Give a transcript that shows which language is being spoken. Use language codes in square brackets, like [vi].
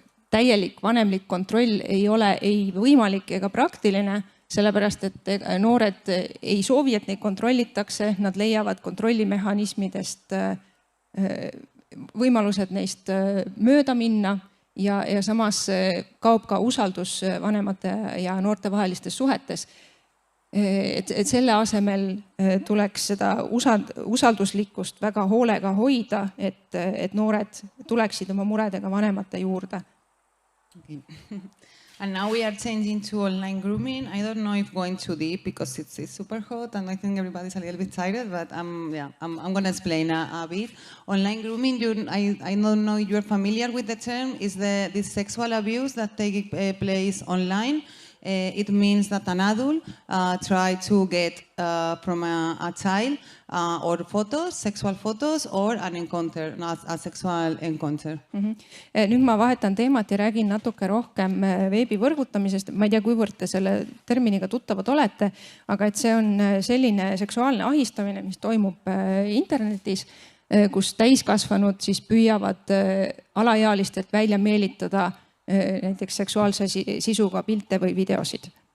[et] täielik vanemlik kontroll ei ole ei võimalik ega praktiline, sellepärast et noored ei soovi, et neid kontrollitakse, nad leiavad kontrollimehhanismidest võimalused neist mööda minna ja samas kaob ka usaldus vanemate ja noorte vahelistes suhetes. Et selle asemel tuleks seda usalduslikkust väga hoolega hoida, et noored tuleksid oma muredega vanemate juurde. [en] Okay. And now we are changing to online grooming. I don't know if going too deep because it's super hot and I think everybody's a little bit tired, but I'm going to explain a bit. Online grooming, I don't know if you're familiar with the term, is this sexual abuse that takes place online. It means that an adult tries to get from a child or photos, sexual photos or an encounter, not a sexual encounter. [et] Nüüd ma vahetan teemat ja räägin natuke rohkem veebi võrgutamisest. Ma ei tea, kuivõrd te selle terminiga tuttavad olete, aga et see on selline seksuaalne ahistamine, mis toimub internetis, kus täiskasvanud siis püüavad alaealistelt välja meelitada näiteks seksuaalse sisuga pilte või videosid.